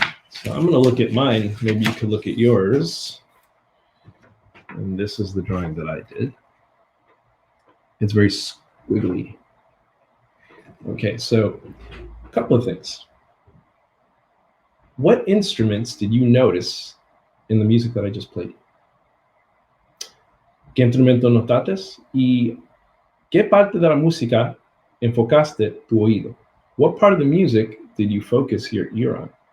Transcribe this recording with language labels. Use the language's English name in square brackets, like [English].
[English] So I'm going to look at mine. Maybe you could look at yours. And this is the drawing that I did. It's very squiggly. Okay, so a couple of things. What instruments did you notice in the music that I just played? [Spanish] ¿Qué instrumento notaste? ¿Y qué parte de la música enfocaste tu oído? [English] What part of the music did you focus your ear on?